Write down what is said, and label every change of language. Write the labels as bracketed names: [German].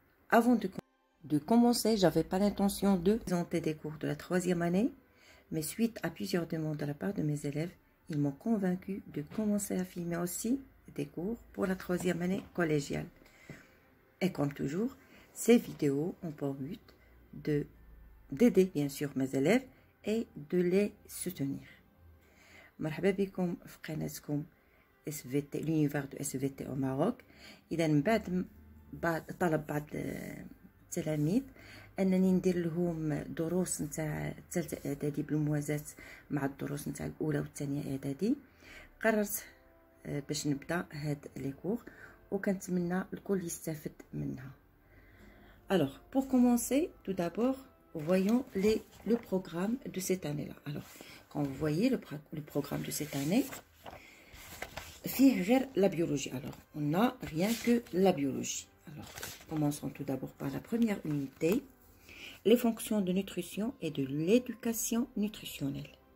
[French] Avant de commencer, j'avais pas l'intention de présenter des cours de la 3e année, mais suite à plusieurs demandes de la part de mes élèves, ils m'ont convaincu de commencer à filmer aussi des cours pour la 3e année collégiale. Et comme toujours, ces vidéos ont pour but d'aider bien sûr mes élèves et de les soutenir. [Arabic] مرحبا بكم في قناتكم SVT [French] l'univers de SVT au Maroc. [Arabic] إذا من بعد طلب بعض التلاميذ أنني ندير لهم دروس نتاع ثالثة إعدادي بالموازاة مع الدروس نتاع الأولى والثانية إعدادي، قررت باش نبدا هاد لي كور وكنتمنى الكل يستافد منها. [French] Alors, pour commencer, tout d'abord, voyons le programme de cette année-là. Alors, quand vous voyez le programme de cette année, la biologie. Alors, on n'a rien que la biologie. Alors, commençons tout d'abord par la première unité, les fonctions de nutrition et de l'éducation nutritionnelle.